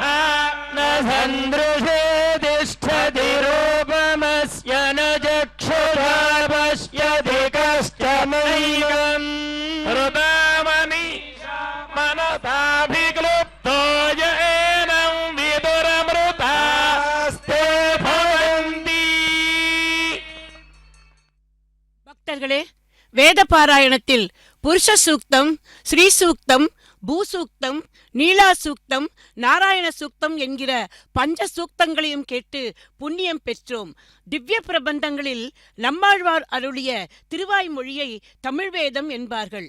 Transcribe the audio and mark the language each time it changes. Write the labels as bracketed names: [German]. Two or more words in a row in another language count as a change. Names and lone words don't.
[Sanskrit] न सन्दृशे तिष्ठति रूपमस्य न चक्षुषा पश्यति कश्चनैवम् हृदामनि मनसाभिक्लुप्तो येनं विदुरमृतास्ते भवन्ति. [Tamil] பக்தர்களே, வேத பாராயணத்தில் புருஷ சூக்தம், ஸ்ரீ சூக்தம், பூசூக்தம், நீலா சூக்தம், நாராயண சூக்தம் என்கிற பஞ்ச சூக்தங்களையும் கேட்டு புண்ணியம் பெற்றோம். திவ்ய பிரபந்தங்களில் நம்மாழ்வார் அருளிய திருவாய்மொழியை தமிழ் வேதம் என்பார்கள்.